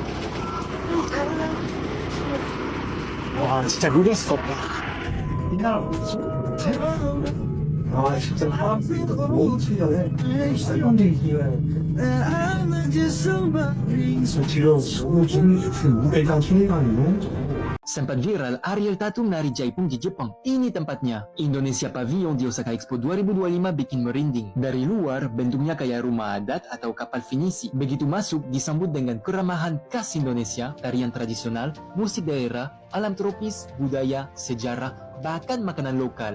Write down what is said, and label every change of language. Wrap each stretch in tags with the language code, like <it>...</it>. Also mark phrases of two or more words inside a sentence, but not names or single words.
<ko>와 진짜 믿을 수가 없다. 이 나라 뭐지? 아 진짜 사람들이 너무 친절해. 사람들이 지금 우회장 순위관이 너무 좋아.</ko> <id>Sempat viral Ariel Tatum nari Jaipong di Jepang. Ini tempatnya. Indonesia Pavilion di Osaka Expo 2025 bikin merinding. Dari luar, bentuknya kayak rumah adat atau kapal finisi. Begitu masuk, disambut dengan keramahan khas Indonesia, tarian tradisional, musik daerah, alam tropis, budaya, sejarah, bahkan makanan lokal.</id>